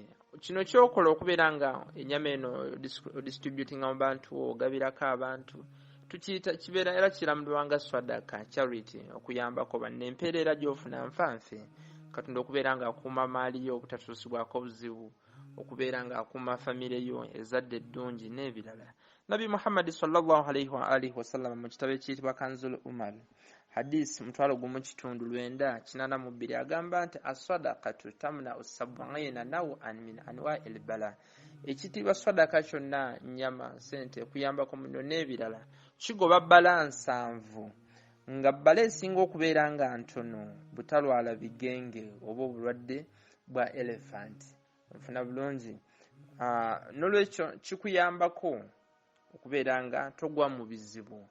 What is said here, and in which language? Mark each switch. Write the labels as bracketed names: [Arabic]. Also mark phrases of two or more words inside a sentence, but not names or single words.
[Ganda] Kino kyokola okubeera nga ennyama eno distributinga mu bantu ogabirako abantu tukiyita kibeera era kiramulwa nga swadaka charity okuyambako banne. Empeera era gy'ofuna nfanfe Katonda okubeera nga akuuma maali yo obutatuusibwako buzibu, okubeera nga akuuma famire yo ezadde eddungi n'ebirala. Nabi Muhammad [Arabic] صلى الله عليه وآله وسلم [Ganda] mu kitabo ekiyitibwa Kanzul Umar hadisi 1982 agamba nti [Arabic] الصدقة تمنع سبعين نوعا من أنواع البلاء. [Ganda] Ekitibwa sadaka kyonna nnyama sente kuyambako muno n'ebirala kigoba bbala 7 nga bbala esinga okubeera nga ntono butalwala bigenge oba obulwadde bwa elephant. Ofuna bulungi n'olwekyo kikuyambako okubeera nga togwa mu bizibu.